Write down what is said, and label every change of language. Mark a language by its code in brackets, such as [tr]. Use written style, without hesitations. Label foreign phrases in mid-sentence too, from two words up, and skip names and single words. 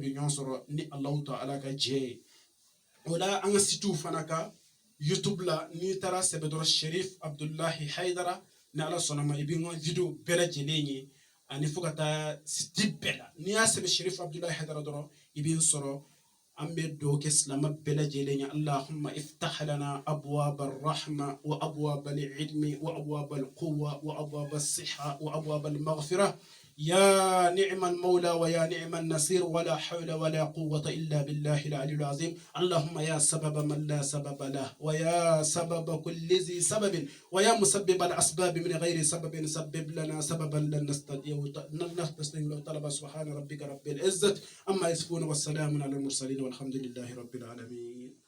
[bm] bɛ ɲɔgɔn sɔrɔ ni alahu ta'ala ka jɛ ye o la an ka sitiw fana ka YouTube la n'i taara sɛbɛn dɔrɔn Sharif Abdulahi Haidara ni ala sɔnna ma i bɛ n ka video bɛɛ lajɛlen ye ani fo ka taa siti bɛɛ la n'i y'a sɛbɛn Sharif Abdulahi Haidara dɔrɔn i bɛ n sɔrɔ an bɛ dugawu kɛ silama bɛɛ lajɛlen ye [ar] اللهم افتح لنا أبواب الرحمة وأبواب العلم وأبواب القوة و أبواب الصحة وأبواب المغفرة يا نعم المولى ويا نعم النصير ولا حول ولا قوة إلا بالله العلي العظيم اللهم يا سبب من لا سبب له ويا سبب كل ذي سبب ويا مسبب الأسباب من غير سبب سبب لنا سببا لن نستطيع لو طلب سبحان ربك رب العزة أما يصفون والسلام على المرسلين والحمد لله رب العالمين